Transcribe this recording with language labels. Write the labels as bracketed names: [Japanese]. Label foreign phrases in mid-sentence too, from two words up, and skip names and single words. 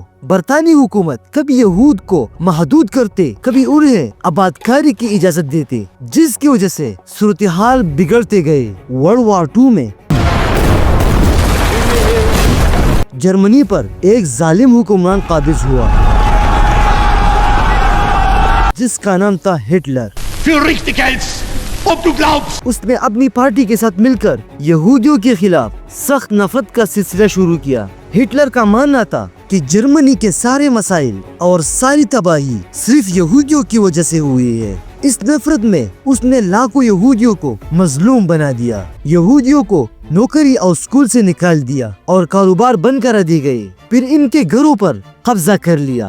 [Urdu] برطانوی حکومت کبھی یہود کو محدود کرتے، کبھی انہیں آباد کاری کی اجازت دیتے، جس کی وجہ سے صورتحال بگڑتے گئے۔ [English] World War [Urdu] 2 میں جرمنی پر ایک ظالم حکمران قابض ہوا جس کا نام تھا ہٹلر۔ Für richtig hältst, ob du glaubst. اس نے اپنی پارٹی کے ساتھ مل کر یہودیوں کے خلاف سخت نفرت کا سلسلہ شروع کیا۔ ہٹلر کا ماننا تھا کہ جرمنی کے سارے مسائل اور ساری تباہی صرف یہودیوں کی وجہ سے ہوئی ہے۔ اس نفرت میں اس نے لاکھوں یہودیوں کو مظلوم بنا دیا، یہودیوں کو نوکری اور اسکول سے نکال دیا اور کاروبار بند کرا دی گئی، پھر ان کے گھروں پر قبضہ کر لیا۔